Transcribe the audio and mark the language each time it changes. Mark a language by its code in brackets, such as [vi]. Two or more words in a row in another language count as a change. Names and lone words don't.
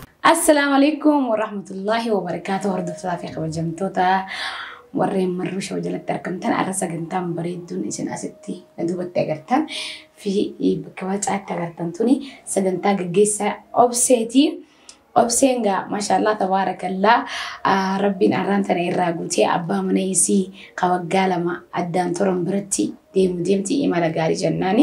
[ar] السلام عليكم ورحمة الله وبركاته. ورد في خبر [om] warreen marruusha wajalatti argamtan arrasa gantaan bareedduun isin asitti duubatti agartan fi bakka wacaatti agartan tuni sagantaa gaggeessaa obseetii. Obseen gaa [ar] ما شاء الله تبارك الله [om] rabbiin arraan tana irraa guutee abbaa mana isii waggaa lama addaan turan biratti deemti imala gaarii jennaani.